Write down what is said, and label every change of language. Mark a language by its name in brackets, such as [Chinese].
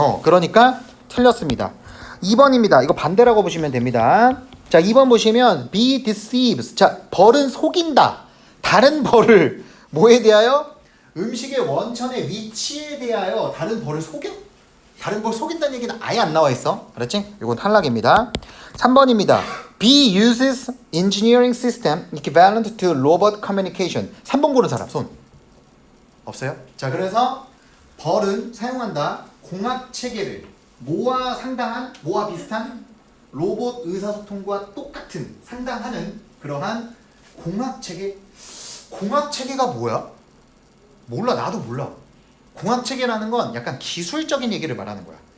[Korean] 그러니까 틀렸습니다. 2번입니다. 이거 반대라고 보시면 됩니다. 자, 2번 보시면 [English] be deceives. [Korean] 자, 벌은 속인다. 다른 벌을 뭐에 대하여? 음식의 원천의 위치에 대하여 다른 벌을 속여? 다른 벌 속인다는 얘기는 아예 안 나와 있어. 알았지? 이건 탈락입니다. 3번입니다. [English] B uses engineering system equivalent to robot communication. [Korean] 3번 고른 사람 손. 없어요? 자, 그래서 벌은 사용한다. 공학 체계를 뭐와 상당한, 뭐와 비슷한 로봇 의사소통과 똑같은 상당하는 그러한 공학 체계. 공학 체계가 뭐야? 몰라. 나도 몰라. 공학 체계라는 건 약간 기술적인 얘기를 말하는 거야.